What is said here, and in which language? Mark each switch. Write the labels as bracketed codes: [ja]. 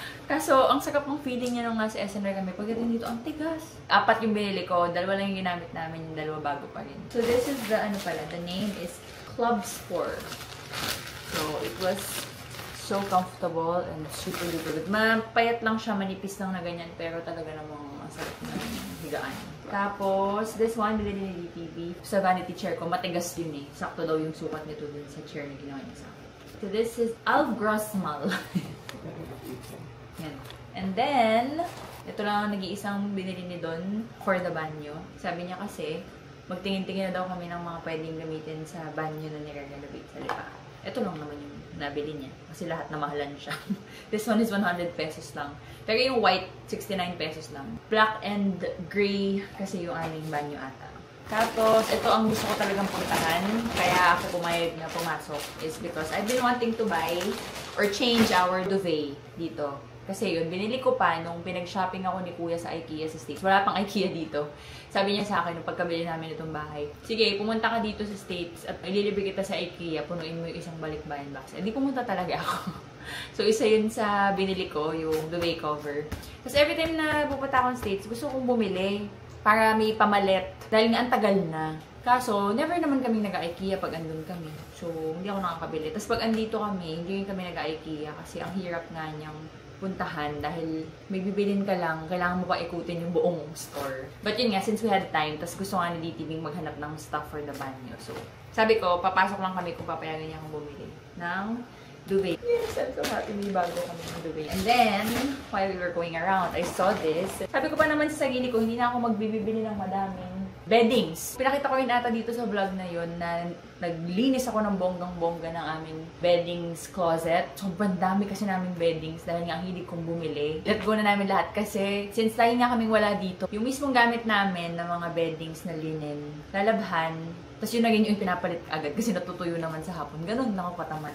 [tl] Kaso, ang sakap ng feeling niya nung nasa SNR kami. Pagdating dito, ang tigas. 4 yung binili ko. 2 lang yung ginamit namin. Yung 2 bago pa rin. [en] So, this is the, [tl] ano pala, [en] the name is Club Sport. So, it was so comfortable and super duper good. [tl] Mapayat lang siya, manipis lang na ganyan. Pero talaga namang ang sarap na higaan. Tapos, [en] this one, [tl] binili ni DTV. Sa vanity chair ko, matigas din eh. Sakto daw yung sukat nito din sa chair na ginawa niya sa akin. So, this is Alf Grossmal. Yan. [en] And then, [tl] ito lang ang nag-iisang binili ni Don [en] for the [tl] banyo. Sabi niya kasi, magtingin-tingin na daw kami ng mga pwedeng gamitin sa banyo na nire-renovate sa lipa. Ito lang naman yung nabili niya. Kasi lahat na mahalan siya. [en] This one is 100 pesos [tl] lang. Pero yung white, 69 pesos lang. [en] Black and gray [tl] kasi yung aming banyo ata. Tapos, ito ang gusto ko talagang puntahan. Kaya ako pumayag na pumasok [en] is because I've been wanting to buy or change our duvet [tl] dito. Kasi yun, binili ko pa nung pinag-shopping ako ni Kuya sa IKEA sa States. Wala pang IKEA dito. Sabi niya sa akin nung pagkabili namin itong bahay, sige, pumunta ka dito sa States at ililibre kita sa IKEA, punuin mo yung isang balikbayan box. Eh, di pumunta talaga ako. So, isa yun sa binili ko, yung duvet cover. Tapos, [en] every time [tl] na pupunta ako sa States, gusto kong bumili para may pamalit. Dahil nga ang tagal na. Kaso, never naman kami nag-IKEA pag andun kami. So, hindi ako nakakabili. Tapos, pag andito kami, hindi rin kami nag-IKEA kasi ang hirap nga niyang puntahan dahil may bibilin ka lang, kailangan mo pa ikutin yung buong store. But yun nga, [en] since we had time, [tl] tas gusto nga ni DTV maghanap ng [en] stuff for the [tl] banyo. So, sabi ko, papasok lang kami kung papayagan niya akong bumili ng duvet. [en] Yes, I'm so happy [tl] may bago kami ng [en] duvet. And then, while we were going around, I saw this. [tl] Sabi ko pa naman sa sarili ko, hindi na ako magbibili ng madaming beddings. Pinakita ko rin ata dito sa vlog na yun na naglinis ako ng bonggang-bongga ng aming beddings closet. Sobrang dami kasi naming beddings dahil nga ang hilig kong bumili. [en] Let go [tl] na namin lahat kasi since lagi nga kaming wala dito, yung mismong gamit namin ng mga beddings na linen, lalabhan, tapos yun na rin yung pinapalit agad kasi natutuyo naman sa hapon. Ganun lang ako katamad.